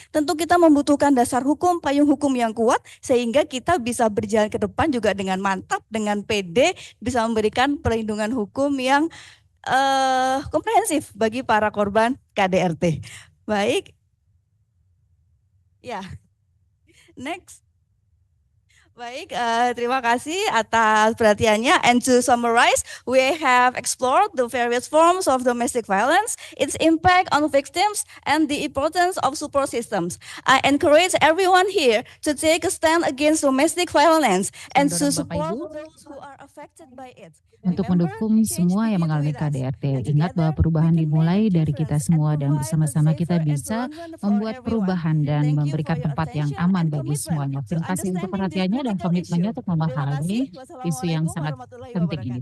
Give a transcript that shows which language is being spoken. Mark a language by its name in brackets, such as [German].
[Indonesian] Tentu kita membutuhkan dasar hukum, payung hukum yang kuat, sehingga kita bisa berjalan ke depan juga dengan mantap, dengan pede, bisa memberikan perlindungan hukum yang komprehensif bagi para korban KDRT. Baik. Ya, next. Baik, terima kasih atas perhatiannya. [English] And to summarize, we have explored the various forms of domestic violence, its impact on victims, and the importance of support systems. I encourage everyone here to take a stand against domestic violence and to support those who are affected by it. [Indonesian] Untuk mendukung semua yang mengalami KDRT. Ingat bahwa perubahan dimulai dari kita semua dan bersama-sama kita bisa membuat perubahan dan memberikan tempat yang aman bagi semuanya. Terima kasih untuk perhatiannya dan komitmennya untuk memahami isu yang sangat penting ini.